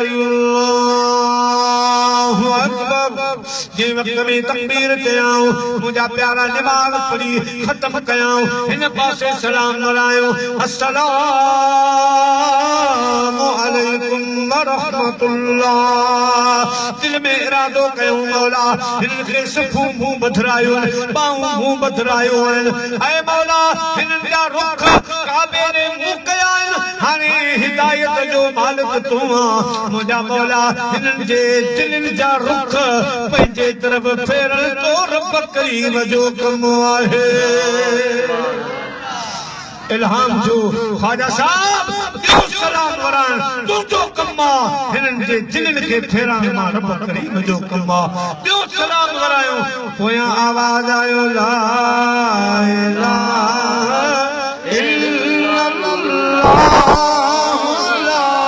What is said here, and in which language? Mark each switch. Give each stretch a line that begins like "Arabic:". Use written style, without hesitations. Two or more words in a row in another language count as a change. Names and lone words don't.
Arabic: الله أكبر
Sindhi: जंहिं वक़्त में तकबीर ते आऊं मुंहिंजा प्यारा नमाज़ पढ़ी ख़त्म कयाऊं हिन पासे सलाम लॻायो
Arabic: السلام عليكم ورحمة الله
Sindhi: दिल में इरादो कयूं मौला हिननि खे सिफ़ूं मुंहुं बदिरायूं ॿाहूं मुंहुं बदिरायूं आहिनि ऐं मौला हिननि जा रुख काबे ने मुंहुं कया आहिनि हाणे हिदायत जो मालिक तूं आहीं मुंहिंजा मौला हिननि जे दिलनि जा रुख पंहिंजे तरफ़ फेरण तो रब करीम जो कमु आहे इल्हाम जो ख्वाजा साहब दियो सलाम वरान तुंहिंजो कमु आहे हिननि जे दिलनि खे फेराइण मां रब करीम जो कमु आहे दियो सलाम वरायो पोयां आवाज़ आयो ला
Arabic: إله إلا الله لا